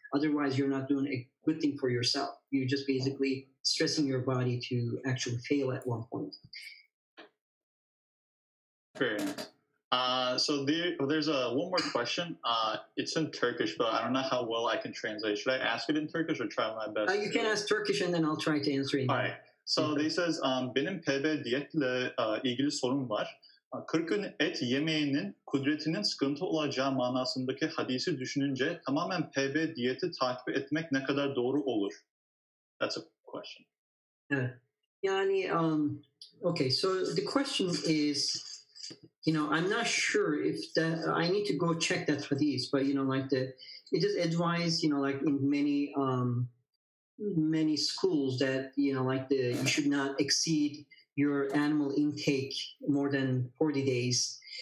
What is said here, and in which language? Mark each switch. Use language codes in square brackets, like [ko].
[en] Otherwise, you're not doing a good thing for yourself. You're just basically stressing your body to actually fail at one point. Very nice. So there's one more question. It's in Turkish, but I don't know how well I can translate. Should I ask it in Turkish or try my best? You can ask Turkish, and then I'll try to answer it. All right. So they says, [tr] benim PB diyetle ilgili sorum var. 40 gün et yemeğinin kudretinin sıkıntı olacağı manasındaki hadisi düşününce tamamen PB diyeti takip etmek ne kadar doğru olur? [en] That's a question. Yani, okay, so the question is, I'm not sure if that, I need to go check that hadith, but, it is advised, like in many schools that, you should not exceed your animal intake more than 40 days.